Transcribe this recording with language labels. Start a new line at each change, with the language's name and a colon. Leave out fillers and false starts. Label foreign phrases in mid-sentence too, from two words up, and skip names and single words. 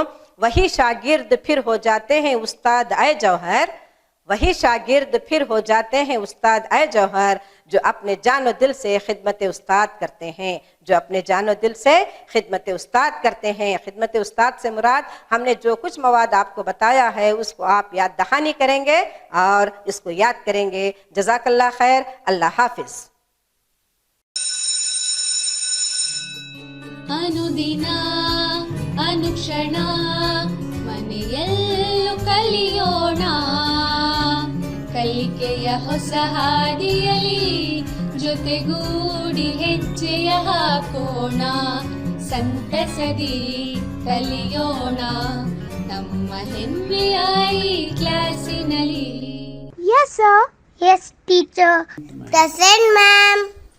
Urdu: وہی شاگرد پھر ہو جاتے ہیں استاد اے جوہر، وہی شاگرد پھر ہو جاتے ہیں استاد اے جوہر، جو اپنے جان و دل سے خدمت استاد کرتے ہیں، جو اپنے جان و دل سے خدمت استاد کرتے ہیں۔ خدمت استاد سے مراد ہم نے جو کچھ مواد آپ کو بتایا ہے اس کو آپ یاد دہانی کریں گے اور اس کو یاد کریں گے۔
Arabic: جزاک اللہ خیر۔
Urdu: اللہ حافظ۔
Kannada: ಅನುದಿನ ಅನುಕ್ಷಣ ಮನೆಯಲ್ಲೂ ಕಲಿಯೋಣ ಕಲಿಕೆಯ ಹೊಸ ಹಾದಿಯಲಿ ಜೊತೆಗೂಡಿ ಹೆಜ್ಜೆಯ ಹಾಕೋಣ ಸಂತಸದಿ ಕಲಿಯೋಣ ನಮ್ಮ ಹೆಮ್ಮೆಯ ಈ ಕ್ಲಾಸಿನಲ್ಲಿ
English: Yes, sir. Yes, teacher. Present, ma'am.